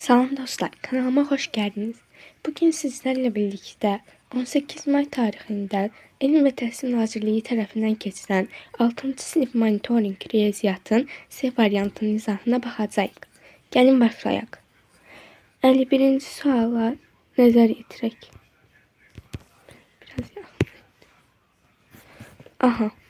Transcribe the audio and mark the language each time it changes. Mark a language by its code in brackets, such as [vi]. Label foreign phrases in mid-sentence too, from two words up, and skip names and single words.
[az] Salam dostlar, kanalıma [tr] hoş geldiniz. Bugün sizlerle birlikte [az] 18 May tarixində Elm və Təhsil Nazirliyi tərəfindən keçirilən 6-cı sinif monitoring riyaziyyatın C variantının izahına baxacağıq. Gəlin başlayaq. 51-ci suala nəzər yetirək. Biraz yaxın. Aha.